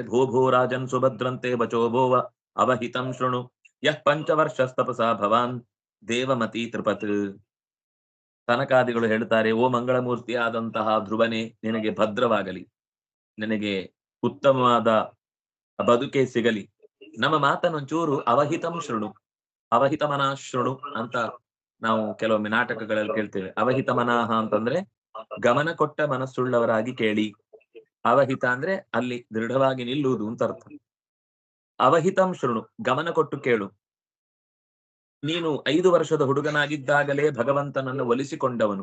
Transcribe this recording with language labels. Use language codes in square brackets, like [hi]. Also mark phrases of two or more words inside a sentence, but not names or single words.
[sa] ಭೋ ಭೋ ರಾಜನ್ ಸುಭದ್ರಂತೆ ಬಚೋ ಭೋವ ಅವಹಿತಂ ಶೃಣು ಯಃ ಪಂಚವರ್ಷಸ್ತಪಸ ಭವಾನ್ ದೇವಮತಿ ತ್ರಿಪತ್. [kn] ತನಕಾದಿಗಳು ಹೇಳ್ತಾರೆ, ಓ ಮಂಗಳಮೂರ್ತಿ ಆದಂತಹ ಧ್ರುವನೇ, ನಿನಗೆ ಭದ್ರವಾಗಲಿ, ನಿನಗೆ ಉತ್ತಮವಾದ ಬದುಕೆ ಸಿಗಲಿ. ನಮ್ಮ ಮಾತನ್ನೊಂಚೂರು [sa] ಅವಹಿತಂ ಶೃಣು, ಅವಹಿತ ಮನಃ ಶೃಣು [kn] ಅಂತ ನಾವು ಕೆಲವೊಮ್ಮೆ ನಾಟಕಗಳಲ್ಲಿ ಕೇಳ್ತೇವೆ. [sa] ಅವಹಿತ ಮನಃ [kn] ಅಂತಂದ್ರೆ ಗಮನ ಕೊಟ್ಟ ಮನಸ್ಸುಳ್ಳವರಾಗಿ ಕೇಳಿ. ಅವಹಿತ ಅಂದ್ರೆ ಅಲ್ಲಿ ದೃಢವಾಗಿ ನಿಲ್ಲುವುದು ಅಂತ ಅರ್ಥ. [sa] ಅವಹಿತಂ ಶೃಣು, [kn] ಗಮನ ಕೊಟ್ಟು ಕೇಳು. ನೀನು 5 ವರ್ಷದ ಹುಡುಗನಾಗಿದ್ದಾಗಲೇ ಭಗವಂತನನ್ನು ಒಲಿಸಿಕೊಂಡವನು.